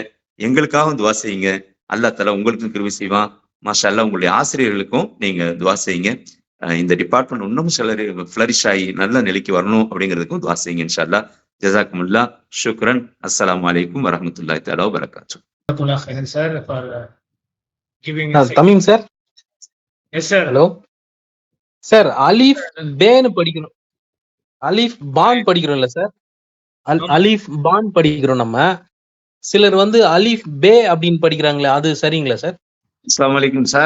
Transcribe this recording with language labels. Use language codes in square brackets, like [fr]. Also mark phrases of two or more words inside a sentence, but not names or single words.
[ta] எங்களுக்காகவும் துவா செய்யுங்க. [ar] الله تعالى [ta] உங்களுக்கும் கிருபை செய்வான். [ar] ما شاء الله [ta] உங்களுடைய ஆசிரியர்களுக்கும் நீங்க துவா செய்யுங்க. இந்த டிபார்ட்மெண்ட் இன்னமும் சிலர் ஃபிளரிஷ் ஆகி நல்ல நிலைக்கு வரணும் அப்படிங்கிறதுக்கும் துவா செய்யுங்க [ar] إن شاء الله. جزاكم الله، شكرا، السلام عليكم ورحمة الله تعالى وبركاته. جزاك الله خيرا, [en] sir, for giving us. Tamim sir. Yes, sir. hello sir. [ta] அலிஃப் பேன்னு படிக்கணும், அலிஃப் பான் படிக்கிறோம்ல சார். அலிஃப் பான் படிக்கிறோம் நம்ம. சிலர் வந்து அலிஃப் பே அப்படின்னு படிக்கிறாங்களே, அது சரிங்களா சார்? [ar] السلام عليكم சார்.